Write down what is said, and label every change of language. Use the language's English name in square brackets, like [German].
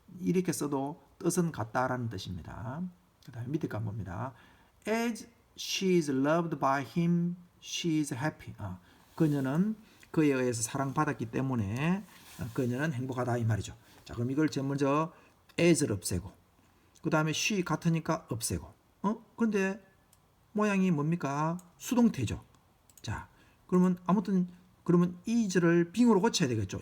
[Korean] 이렇게 써도 뜻은 같다라는 뜻입니다. 그 다음에 밑에 거 봅니다. [English] As she is loved by him, she is happy. [Korean] 그녀는 그에 의해서 사랑받았기 때문에 그녀는 행복하다 이 말이죠. 자, 그럼 이걸 제일 먼저 as를 없애고 그 다음에 she 같으니까 없애고 그런데 모양이 뭡니까? 수동태죠. 자, 그러면 아무튼 그러면 is를 being으로 고쳐야 되겠죠.